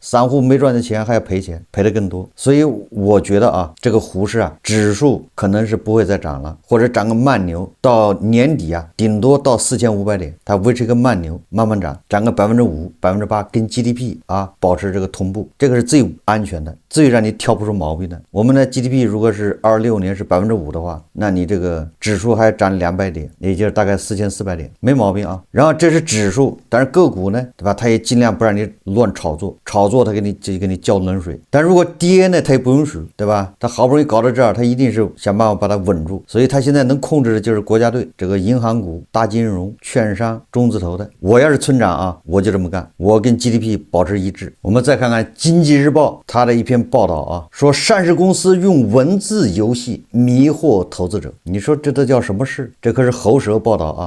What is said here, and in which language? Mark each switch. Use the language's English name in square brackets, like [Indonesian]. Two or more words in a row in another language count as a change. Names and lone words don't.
[Chinese] 散戶沒賺的錢還要賠錢，賠得更多。所以我覺得啊，這個胡適啊，指數可能是不會再漲了，或者漲個慢牛，到年底啊，頂多到4500點，它維持一個慢牛，慢慢漲，漲個5%、8%，跟 GDP 啊保持這個同步，這個是最安全的，最讓你挑不出毛病的。我們的 GDP 如果是26年是5%的話，那你這個指數還漲200點，也就是大概4400點，沒毛病啊。然後這是指數，但是個股呢，對吧？它也盡量不讓你亂炒作，炒作它給你澆冷水。但如果跌呢，它也不允許，對吧？它好不容易搞到這兒，它一定是想辦法把它穩住。所以它現在能控制的就是國家隊，這個銀行股、大金融、券商、中字頭的。我要是村長啊，我就這麼幹，我跟 GDP 保持一致。我們再看看《經濟日報》它的一篇報道啊，說上市公司用文字遊戲迷惑投資者。你說這都叫什麼事？這可是喉舌報道啊！